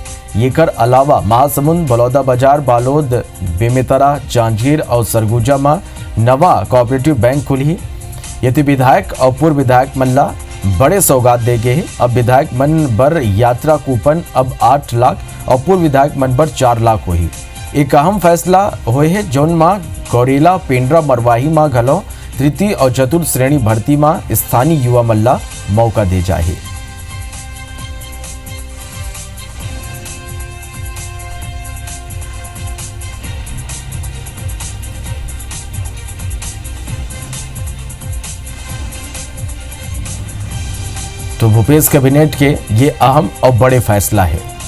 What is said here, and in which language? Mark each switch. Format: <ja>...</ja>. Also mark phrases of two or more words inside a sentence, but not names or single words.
<hne>ये कर अलावा महासमुंद, बलौदाबाजार, बालोद, बेमेतरा, जांजगीर और सरगुजा में नवा कोऑपरेटिव बैंक खुली। यदि विधायक और पूर्व विधायक मन ला बड़े सौगात दे गए हैं। अब विधायक मन बर यात्रा कूपन अब 8 लाख और पूर्व विधायक मन बर 4 लाख हुई। एक अहम फैसला हुए है जोन में गौरेला, पेंड्रा, मरवाही में घलो तृतीय और चतुर्थ श्रेणी भर्ती में स्थानीय युवा मल्ला मौका दे जाए। तो भूपेश कैबिनेट के ये अहम और बड़े फैसला है।</hne>